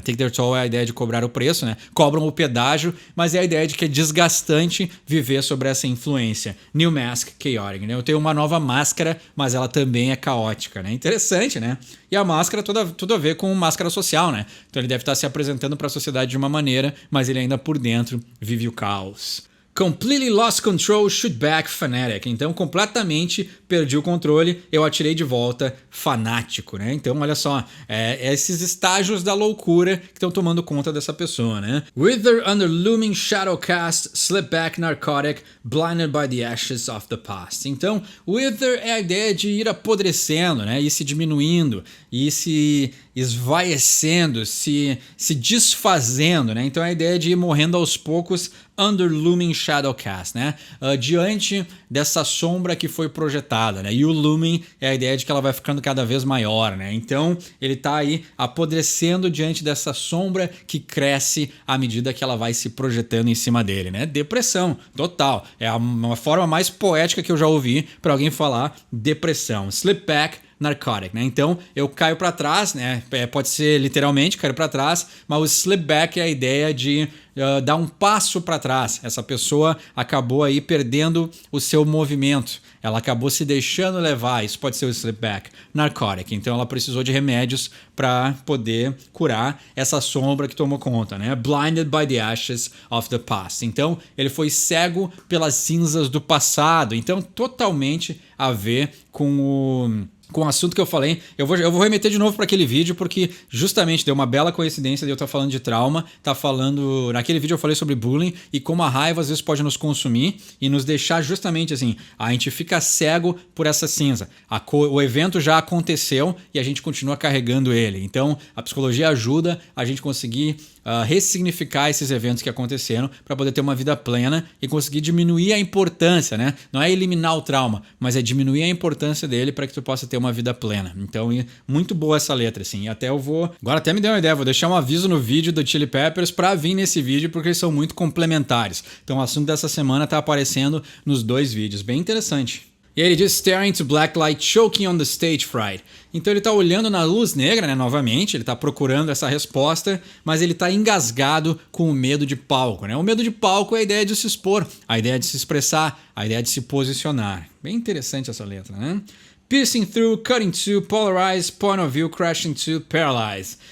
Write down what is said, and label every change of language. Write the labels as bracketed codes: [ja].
[en] Take their toll [pt] é a ideia de cobrar o preço, né? Cobram o pedágio, mas é a ideia de que é desgastante viver sobre essa influência. [en] New mask, chaotic, [pt] né? Eu tenho uma nova máscara, mas ela também é caótica, né? Interessante, né? E a máscara tudo a ver com máscara social, né? Então ele deve estar se apresentando para a sociedade de uma maneira, mas ele ainda por dentro vive o caos. [en] Completely lost control, shoot back, fanatic. [pt] Então, completamente perdi o controle, eu atirei de volta, fanático, né? Então, olha só, esses estágios da loucura que estão tomando conta dessa pessoa, né? [en] Wither under looming shadow cast, slip back, narcotic, blinded by the ashes of the past. [pt] Então, wither é a ideia de ir apodrecendo, né? Ir se diminuindo, ir se esvaecendo, se desfazendo, né? Então, é a ideia de ir morrendo aos poucos [en] under looming shadow cast, [pt] né? Diante dessa sombra que foi projetada, né? E o looming é a ideia de que ela vai ficando cada vez maior, né? Então ele tá aí apodrecendo diante dessa sombra que cresce à medida que ela vai se projetando em cima dele, né? Depressão, total. É uma forma mais poética que eu já ouvi para alguém falar depressão. [en] Slip back, narcotic, [pt] né? Então eu caio para trás, né? Pode ser literalmente cair para trás, mas o [en] slip back [pt] é a ideia de dar um passo para trás. Essa pessoa acabou aí perdendo o seu movimento. Ela acabou se deixando levar. Isso pode ser o [en] slip back. [pt] Narcotic. Então ela precisou de remédios para poder curar essa sombra que tomou conta, né? [en] Blinded by the ashes of the past. [pt] Então ele foi cego pelas cinzas do passado. Então totalmente a ver com o assunto que eu falei. Eu vou remeter de novo para aquele vídeo, porque justamente deu uma bela coincidência de eu estar falando de trauma, naquele vídeo eu falei sobre bullying e como a raiva às vezes pode nos consumir e nos deixar justamente assim, a gente fica cego por essa cinza. O evento já aconteceu e a gente continua carregando ele. Então a psicologia ajuda a gente conseguir ressignificar esses eventos que aconteceram para poder ter uma vida plena e conseguir diminuir a importância, né? Não é eliminar o trauma, mas é diminuir a importância dele para que tu possa ter uma vida plena. Então, muito boa essa letra, assim. Agora até me deu uma ideia, vou deixar um aviso no vídeo do Chili Peppers para vir nesse vídeo, porque eles são muito complementares. Então, o assunto dessa semana tá aparecendo nos dois vídeos. Bem interessante. E aí ele diz [en] staring to black light, choking on the stage fright. [pt] Então ele está olhando na luz negra, né, novamente, ele está procurando essa resposta, mas ele está engasgado com o medo de palco, né? O medo de palco é a ideia de se expor, a ideia de se expressar, a ideia de se posicionar. Bem interessante essa letra, né? [en] Piercing through, cutting to, polarize, point of view, crashing to, paralyze.